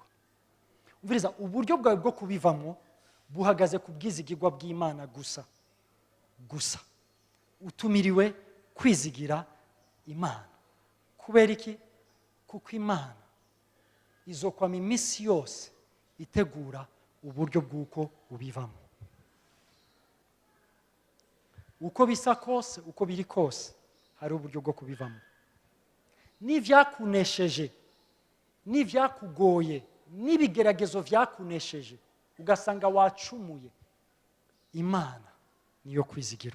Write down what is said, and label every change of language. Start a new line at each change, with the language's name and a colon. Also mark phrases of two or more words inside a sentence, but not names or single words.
Rundi: Umviriza, uburyo bwawe bwo kubivamo buhagaze ku bwizigirwa bw'Imana gusa. Utumiriwe kwizigira Imana. Kubera iki? Kuko Imana izokwama imisi yose itegura uburyo bw'uko ubivamo. Uko bisa kose, uko biri kose, hari uburyo bwo kubivamo. N'ivyakunesheje, n'ivyakugoye, n'ibigeragezo vyakunesheje, ugasanga wacumuye, Imana niyo kwizigirwa.